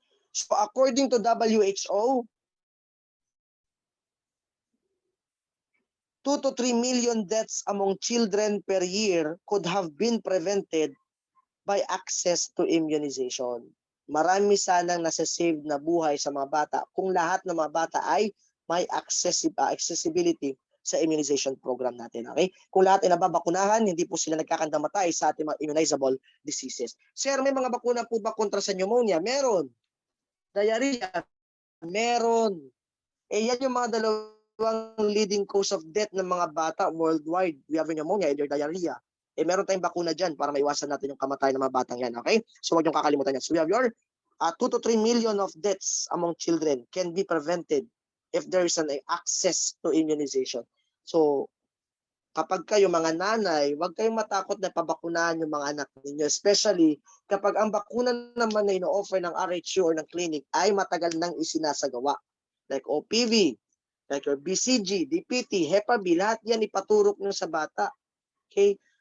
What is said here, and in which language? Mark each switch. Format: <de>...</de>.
<en>So according to WHO, 2 to 3 million deaths among children per year could have been prevented by access to immunization.</en> <tl>Marami sanang nasa-save na buhay sa mga bata kung lahat ng mga bata ay may accessibility sa immunization program natin. Okay? Kung lahat ay nababakunahan, hindi po sila nagkakandamatay sa ating mga immunizable diseases. Sir, may mga bakuna po ba kontra sa pneumonia? Meron. Diarrhea? Meron. Yan yung mga dalawang</tl> <en>leading cause of death</en> <tl>ng mga bata worldwide.</tl> <en>We have pneumonia and diarrhea.</en> <tl>Meron tayong bakuna dyan para maiwasan natin yung kamatayan ng mga batang yan. Okay? So huwag yung kakalimutan yan.</tl> <en>So we have your 2 to 3 million of deaths among children can be prevented if there is an access to immunization.</en> <tl>So kapag kayo mga nanay, huwag kayong matakot na pabakunahan yung mga anak ninyo. Especially kapag ang bakuna naman na ino-offer ng RHU or ng clinic ay matagal nang isinasagawa. Like OPV, like your BCG, DPT, Hep B, lahat yan ipaturok nyo sa bata. Okay?</tl>